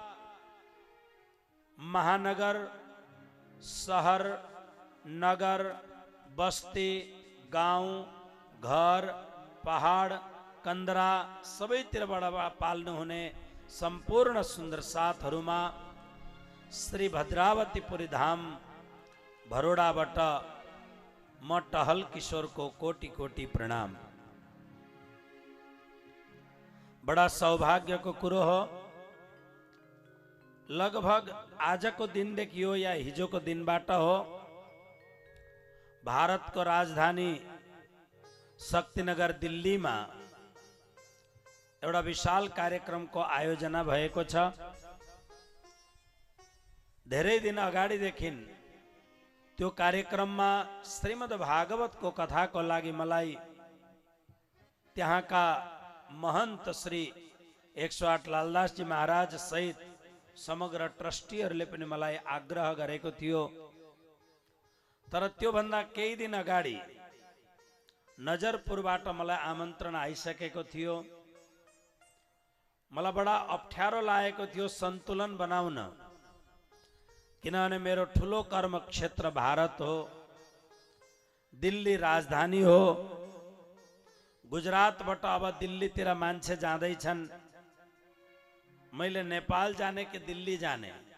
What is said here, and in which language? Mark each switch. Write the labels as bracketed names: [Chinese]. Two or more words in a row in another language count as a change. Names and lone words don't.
[Nepali] महानगर, शहर, नगर, बस्ती, गाउँ, घर, पहाड़, कंदरा सबैतिरबाट पाल्नु हुने संपूर्ण सुंदर साथहरूमा श्री भद्रावतीपुरी धाम भरोडाबाट म टहल किशोर को कोटि कोटि प्रणाम। बड़ा सौभाग्य को कुरो हो, लगभग आज को दिन देखियो या हिजो को दिन बाटा हो, भारत को राजधानी शक्तिनगर दिल्ली में एउटा विशाल कार्यक्रम को आयोजना भएको छ। धेरै दिन अगाडिदेखि त्यो कार्यक्रम में श्रीमद् भागवत को कथा को लागि मलाई त्यहाँ का महंत श्री 108 लालदास जी महाराज सहित समग्र ट्रस्टीहरूले पनि मलाई आग्रह गरेको थियो। तर त्यो भन्दा केही दिन अगाडि नजरपुरबाट मलाई आमन्त्रण आइसकेको थियो। मलाई बड़ा अप्ठ्यारो लागेको थियो सन्तुलन बनाउन, किनभने मेरो ठुलो कर्म क्षेत्र भारत हो, दिल्ली राजधानी हो, गुजरातबाट अब दिल्लीतिर मान्छे जाँदैछन्, मैले नेपाल जाने कि दिल्ली जाने।